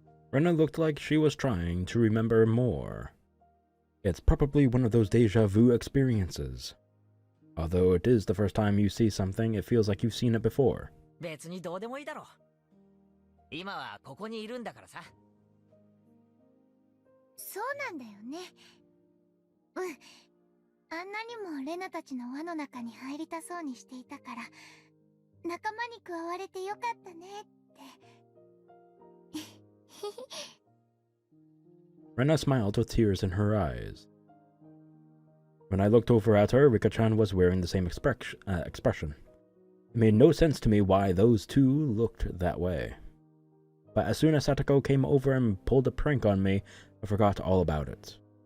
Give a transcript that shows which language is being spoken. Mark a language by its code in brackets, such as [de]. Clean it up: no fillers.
[en] Rena looked like she was trying to remember more. It's probably one of those deja vu experiences. Although it is the first time you see something, it feels like you've seen it before. [ja] 別にどうでもいいだろう。今はここにいるんだからさ。そうなんだよね。あんなにもレナたちの輪の中に入りたそうにしていたから、仲間に加われてよかったねって。 [en] Rena smiled with tears in her eyes. When I looked over at her, Rika-chan was wearing the same expression. It made no sense to me why those two looked that way. But as soon as Satoko came over and pulled a prank on me, I forgot all about it.